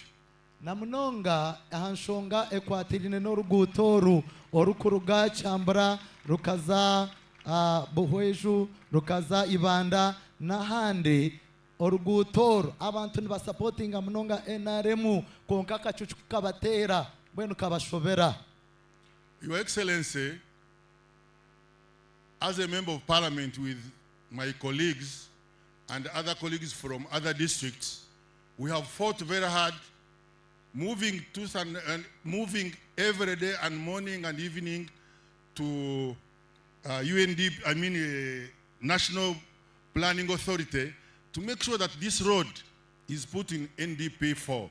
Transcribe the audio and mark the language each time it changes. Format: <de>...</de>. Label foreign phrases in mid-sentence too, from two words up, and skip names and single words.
<nyn>Namunonga ahanshonga ekwatirine n'orugutoru orukuruga Chambura rukaza Buhweju rukaza Ibanda n'ahandi orugutoru abantu nibasupportinga munonga NRM konka kacucu kabatera bwenu kabashobera.</nyn> <en>Your Excellency, as a member of parliament with my colleagues and other colleagues from other districts, we have fought very hard, moving every day and morning and evening to National Planning Authority to make sure that this road is put in NDP 4.</en>